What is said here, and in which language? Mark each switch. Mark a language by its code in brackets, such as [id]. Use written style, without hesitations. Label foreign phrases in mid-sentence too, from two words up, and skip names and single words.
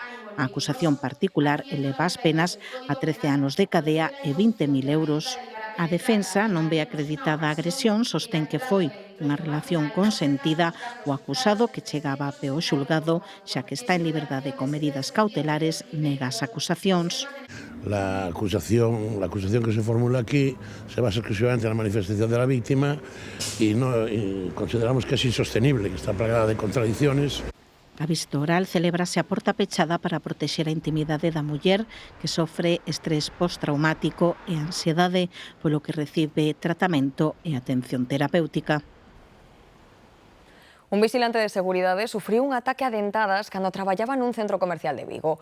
[gl] A acusación particular eleva as penas a 13 anos de cadea e 20.000 euros. A defensa non ve acreditada a agresión, sostén que foi unha relación consentida. O acusado, que chegaba a pé ao xulgado, xa que está en liberdade con medidas cautelares, nega as acusacións. [es] La acusación que se formula aquí se basa exclusivamente en la manifestación de la víctima y consideramos que es insostenible, que está plagada de contradicciones. [gl] A vista oral celébrase a porta pechada para protexer a intimidade da muller que sofre estrés postraumático e ansiedade, polo que recibe tratamento e atención terapéutica. Un vigilante de seguridade sufriu un ataque a dentadas cando traballaba nun centro comercial de Vigo.